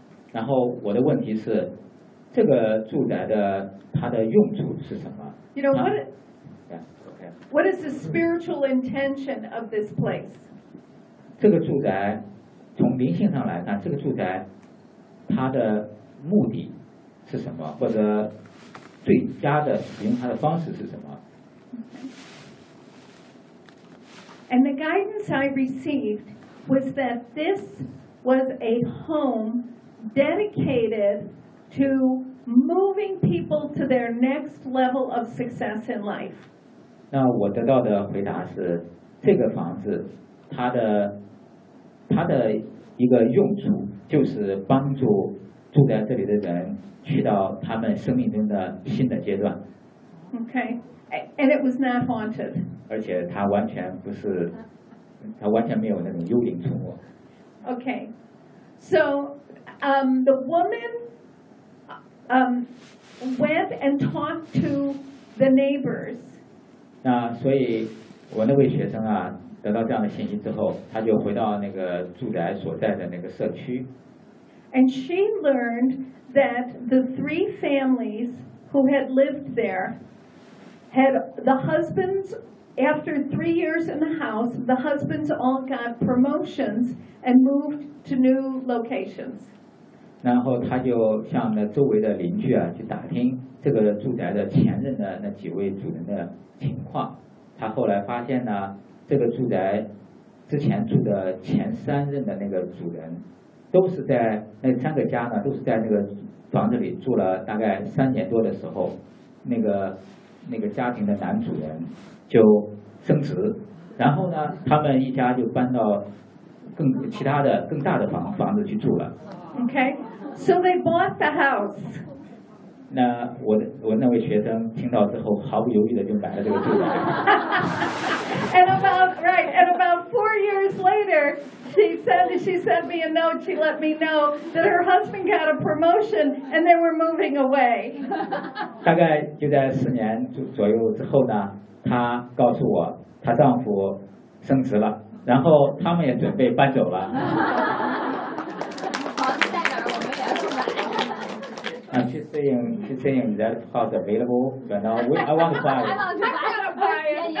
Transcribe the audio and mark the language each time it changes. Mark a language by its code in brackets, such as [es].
[zh] 然后我的问题是，这个住宅的它的用处是什么？ [en] You know what? Yeah, okay. What is the spiritual intention of this place? [zh] 这个住宅从灵性上来看，这个住宅它的目的是什么？或者最佳的使用它的方式是什么？ [en] Okay. And the guidance I received. Was that this was a home dedicated to moving people to their next level of success in life? [zh] 那我得到的回答是，这个房子，它的一个用处就是帮助住在这里的人去到他们生命中的新的阶段。 [en] Okay, and it was not haunted. [zh] 而且它完全不是。他完全没有那种幽灵出没。 [en] Okay, so the woman went and talked to the neighbors. [zh] 那所以，我那位学生啊，得到这样的信息之后，他就回到那个住宅所在的那个社区。 [en] And she learned that the three families who had lived there had the husbands. After 3 years in the house, the husbands all got promotions and moved to new locations. [zh] 然后他就向那周围的邻居啊去打听这个住宅的前任的那几位主人的情况。他后来发现呢，这个住宅之前住的前三任的那个主人，都是在那三个家呢，都是在那个房子里住了大概3年多的时候，那个家庭的男主人。就升职，然后呢，他们一家就搬到其他的更大的房子去住了。 [en] Okay, so they bought the house. [zh] 那我那位学生听到之后，毫不犹豫的就买了这个住宅。 [en] And about 4 years later, later, she sent me a note. She let me know that her husband got a promotion and they were moving away. [zh] 大概就在四年左右之后呢，她告诉我，她丈夫升职了，然后他们也准备搬走了。好，就代表了我们俩是买嗯，去适应 [en] that house available, but now we, I want to buy it.